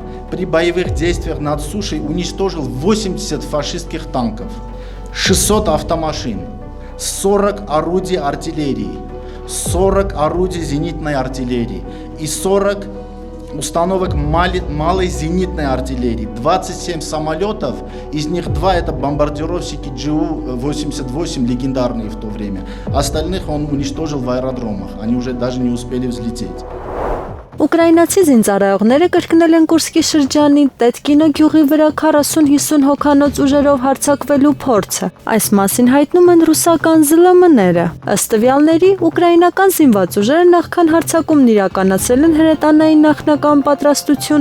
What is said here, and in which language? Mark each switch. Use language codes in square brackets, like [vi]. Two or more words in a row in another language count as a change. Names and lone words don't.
[ru] При боевых действиях над сушей уничтожил 80 фашистских танков, 600 автомашин, 40 орудий артиллерии, 40 орудий зенитной артиллерии и 40 установок малой зенитной артиллерии, 27 самолетов, из них 2 это бомбардировщики Ju-88, легендарные в то время. Остальных он уничтожил в аэродромах, они уже даже не успели взлететь. [hy] Ուկրաինացի զինծառայողները կրկնել են Կուրսկի շրջանի Տետկինո գյուղի վրա 40-50 հոգանոց ուժերով հարձակվելու փորձը։ Այս մասին հայտնում են ռուսական ԶԼՄ-ները։ Ըստ տվյալների, ուկրաինական զինված ուժերը նախքան հարձակումն իրականացրել են հրետանային նախնական պատրաստություն